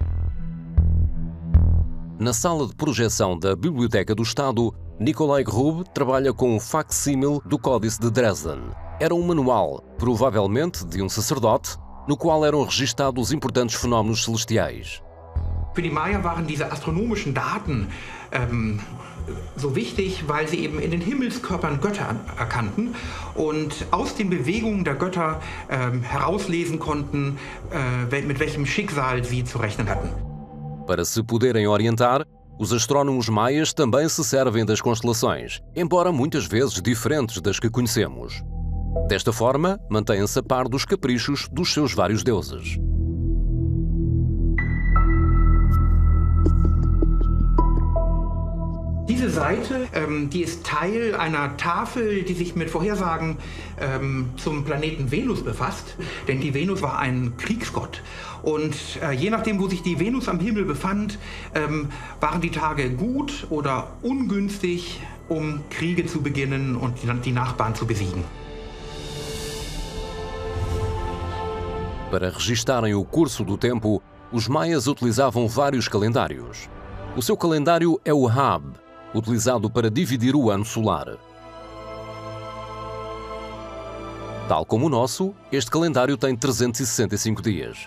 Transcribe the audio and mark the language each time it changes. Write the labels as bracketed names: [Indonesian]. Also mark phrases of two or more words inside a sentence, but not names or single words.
[Portuguese] Na sala de projeção da Biblioteca do Estado, Nikolai Grube trabalha com um facsímil do Códice de Dresden. Era um manual, provavelmente de um sacerdote, no qual eram registados importantes fenómenos celestiais. [German] Für die Maya waren diese astronomischen Daten so wichtig, weil sie eben in den Himmelskörpern Götter erkannten und aus den Bewegungen der Götter herauslesen konnten, mit welchem Schicksal sie zu rechnen hatten. [Portuguese] Para se poderem orientar, os astrônomos maias também se servem das constelações, embora muitas vezes diferentes das que conhecemos. Desta forma, mantêm-se a par dos caprichos dos seus vários deuses. [German] Diese Seite, die ist Teil einer Tafel, die sich mit Vorhersagen zum Planeten Venus befasst. Denn die Venus war ein Kriegsgott. Und je nachdem, wo sich die Venus am Himmel befand, waren die Tage gut oder ungünstig, um Kriege zu beginnen und die Nachbarn zu besiegen. [Portuguese] Para registarem o curso do tempo, os maias utilizavam vários calendários. O seu calendário é o Hab, utilizado para dividir o ano solar. Tal como o nosso, este calendário tem 365 dias.